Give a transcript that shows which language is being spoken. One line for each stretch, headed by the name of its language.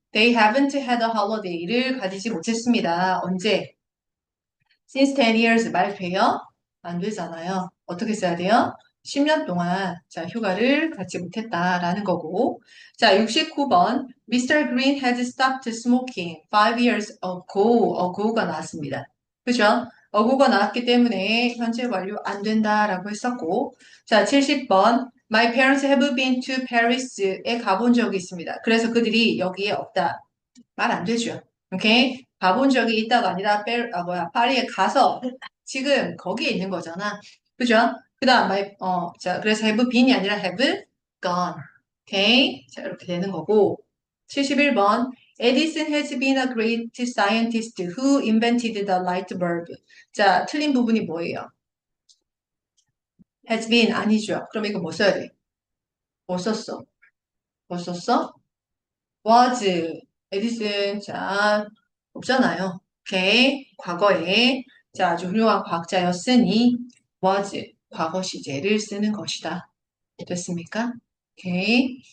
English: They haven't had a holiday를
Korean: 가지지 못했습니다. 언제?
English: Since 10 years
Korean: 말 돼요? 안 되잖아요. 어떻게 써야 돼요? 10년 동안 자, 휴가를 갖지 못했다라는 거고. 자, 69번. Mr.
English: Green had stopped smoking 5 years ago.
Korean: ago가 나왔습니다. 그죠? ago가 나왔기 때문에 현재 완료 안 된다라고 했었고. 자, 70번.
English: My parents have been to Paris에
Korean: 가본 적이 있습니다. 그래서 그들이 여기에 없다. 말 안 되죠. 오케이? 가본 적이 있다가 아니라 파리에 가서 지금 거기에 있는 거잖아. 그죠? 그 다음, 자, 그래서 have been이 아니라 have gone. 오케이? 자, 이렇게 되는 거고. 71번.
English: Edison has been a great scientist who invented the light bulb.
Korean: 자, 틀린 부분이 뭐예요? has been 아니죠. 그럼 이거 뭐 써야 돼? 뭐 썼어? 뭐 썼어? was, 에디슨, 자, 없잖아요. 오케이. 과거에, 자, 아주 훌륭한 과학자였으니, was, 과거 시제를 쓰는 것이다. 됐습니까? 오케이.